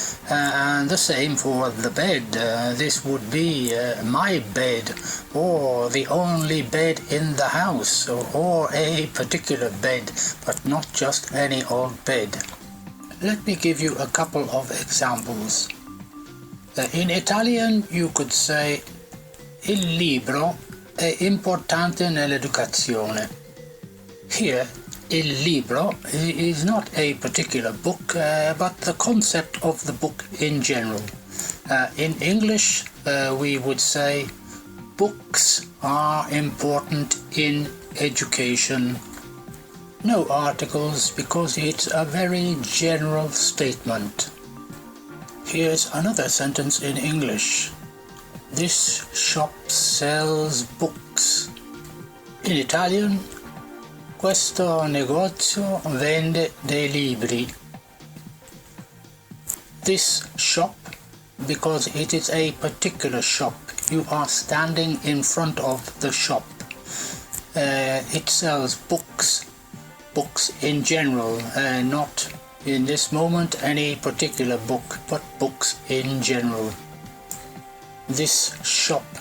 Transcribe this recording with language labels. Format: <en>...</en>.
<en>And the same for the bed. This would be my bed, or the only bed in the house, or a particular bed, but not just any old bed. Let me give you a couple of examples. In Italian you could say</en> <it>il libro è importante nell'educazione.</it> <en>Here, il libro is not a particular book, but the concept of the book in general. In English, we would say books are important in education. No articles, because it's a very general statement. Here's another sentence in English. This shop sells books. In Italian,</en> <it>questo negozio vende dei libri.</it> <en>This shop, because it is a particular shop. You are standing in front of the shop. It sells books. Books in general, not in this moment any particular book, but books in general. This shop</en>